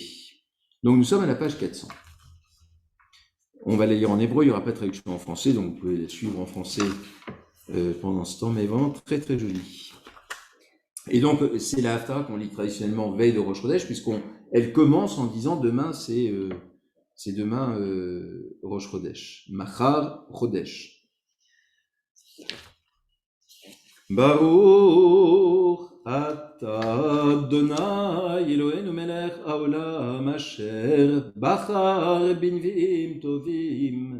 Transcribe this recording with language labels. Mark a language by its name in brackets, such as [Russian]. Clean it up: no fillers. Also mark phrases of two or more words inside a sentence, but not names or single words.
[French] Donc nous sommes à la page 400. On va la lire en hébreu, il n'y aura pas de traduction en français, donc vous pouvez la suivre en français pendant ce temps, mais vraiment très très joli. Et donc, c'est la Haftara qu'on lit traditionnellement veille de Rosh Chodesh, puisqu'elle commence en disant demain, c'est demain Rosh Chodesh. [Hebrew] מחר חודש. ברוך אתה אדוני אלוהינו מלך העולם אשר בחר בנביאים טובים.